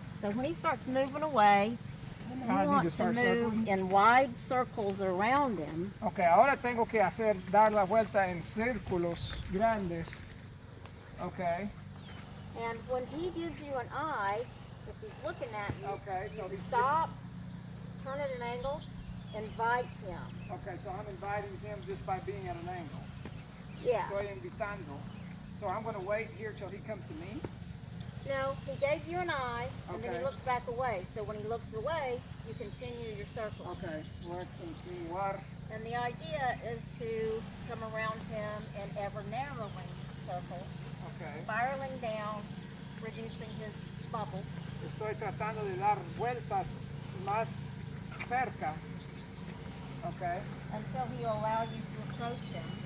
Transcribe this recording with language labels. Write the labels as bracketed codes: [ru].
[en] So when he starts moving away, you want to move in wide circles around him. [es] Okay, ahora tengo que dar la vuelta en círculos grandes. [en] Okay. And when he gives you an eye, if he's looking at you, so you stop, turn at an angle, invite him. Okay, so I'm inviting him just by being at an angle. Yeah. [es] Estoy invitando. [en] So I'm going to wait here till he comes to me? No, he gave you an eye, and then he looks back away. So when he looks away, you continue your circle. [es] Okay, voy a continuar. [en] And the idea is to come around him in ever narrowing circles, spiraling down, reducing his bubble. [es] Estoy tratando de dar vueltas más cerca. [en] Okay. Until he'll allow you to approach him.